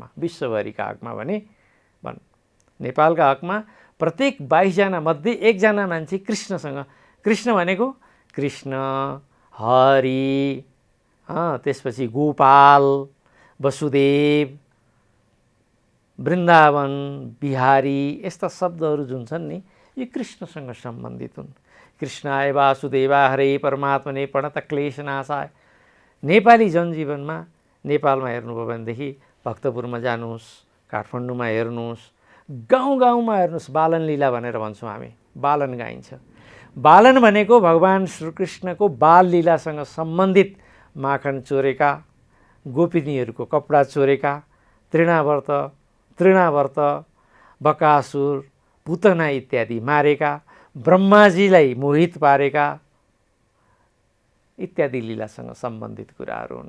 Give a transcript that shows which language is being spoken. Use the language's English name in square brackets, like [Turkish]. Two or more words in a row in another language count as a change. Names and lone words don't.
[Nepali] विश्वभरिका हकमा भने नेपालका हकमा प्रत्येक 22 जना मध्ये एकजना मान्छे कृष्णसँग, कृष्ण भनेको कृष्ण, हरि, त्यसपछि गोपाल, वसुदेव, वृन्दावन, बिहारी यस्ता शब्दहरू जुन छन् नि यो कृष्णसँग सम्बन्धित हुन्। [Sanskrit] कृष्णाय वासुदेवा हरे परमात्मने प्रणत क्लेशनाशाय। [Nepali] नेपाली जनजीवनमा नेपालमा हेर्नुभयो भनेदेखि भक्तपुरमा जानुहोस्, काठमाडौँमा हेर्नुहोस्, गाउँ गाउँमा हेर्नुहोस् बालन लीला भनेर भन्छौँ हामी, बालन गाइन्छ। बालन भनेको भगवान् श्रीकृष्णको बाल लीलासँग सम्बन्धित माखन चोरेका, गोपिनीहरूको कपडा चोरेका, तृणावर्त, बकासुर, पुतना इत्यादि मारेका, ब्रह्माजीलाई मोहित पारेका इत्यादि लीलासँग सम्बन्धित कुराहरू हुन्।